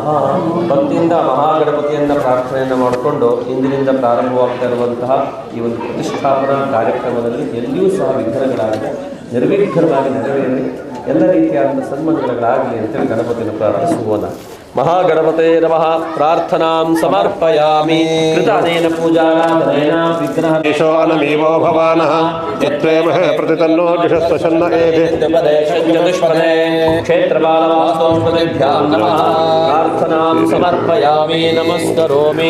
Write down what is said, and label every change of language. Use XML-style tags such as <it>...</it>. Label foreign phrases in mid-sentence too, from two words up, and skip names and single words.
<kn>ಭಕ್ತಿಯಿಂದ ಮಹಾಗಣಪತಿಯನ್ನ ಪ್ರಾರ್ಥನೆಯನ್ನು ಮಾಡಿಕೊಂಡು ಇಂದಿನಿಂದ ಪ್ರಾರಂಭವಾಗ್ತಾ ಇರುವಂತಹ ಈ ಒಂದು ಪ್ರತಿಷ್ಠಾಪನಾ ಕಾರ್ಯಕ್ರಮದಲ್ಲಿ ಎಲ್ಲಿಯೂ ಸಹ ವಿಘ್ನಗಳಾಗಿದೆ, ನಿರ್ವಿಘ್ನವಾಗಿ ನೆರವೇರಿ ಎಲ್ಲ ರೀತಿಯಾದ ಸನ್ಮಂಗಲಗಳಾಗಲಿ ಅಂತೇಳಿ ಗಣಪತಿಯನ್ನು ಪ್ರಾರ್ಥಿಸುವೋಣ.</kn> <sa>ಮಹಾಗಣಪತೆ ನಮಃ. ಪ್ರಾರ್ಥನಾಂ ಸಮರ್ಪಯಾಮಿ. ಕೃತಾನೇನ ಪೂಜಾರಾಧನೇನ ವಿಘ್ನಃ ಈಶೋ ಅನಮೀವೋ ಭವಾನಃ ಯತ್ರೇಮಃ ಪ್ರತಿತನ್ನೋ ಜಿಷಸ್ವಶನ್ನ ಏಧಿ ಚತುಷ್ಪದೇ ಕ್ಷೇತ್ರಪಾಲವಾಸ್ತೋಷಧೇಭ್ಯಾಂ ನಮಃ. ಪ್ರಾರ್ಥನಾಂ ಸಮರ್ಪಯಾಮಿ ನಮಸ್ಕರೋಮಿ.</sa>